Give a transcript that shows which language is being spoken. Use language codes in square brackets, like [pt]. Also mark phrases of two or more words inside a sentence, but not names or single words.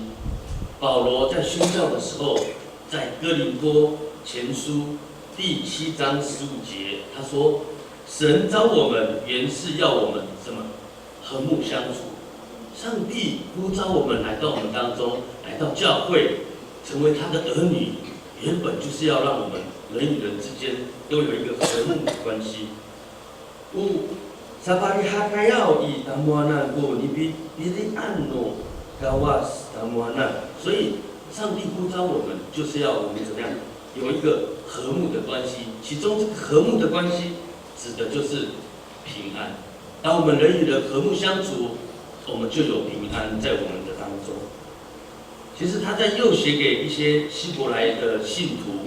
[zh] 保罗在宣教的时候，在哥林多前书第7章15节，他说：“神召我们原是要我们什么和睦相处。上帝呼召我们来到我们当中，来到教会，成为他的儿女，原本就是要让我们人与人之间都有一个和睦的关系。 [ami] 有 saparihakayao i tamuanan ko nibirian no gawas tamuanan， [zh] 所以上帝呼召我们，就是要我们怎么样有一个和睦的关系。其中这个和睦的关系，指的就是平安。当我们人与人和睦相处，我们就有平安在我们的当中。其实他在又写给一些希伯来的信徒。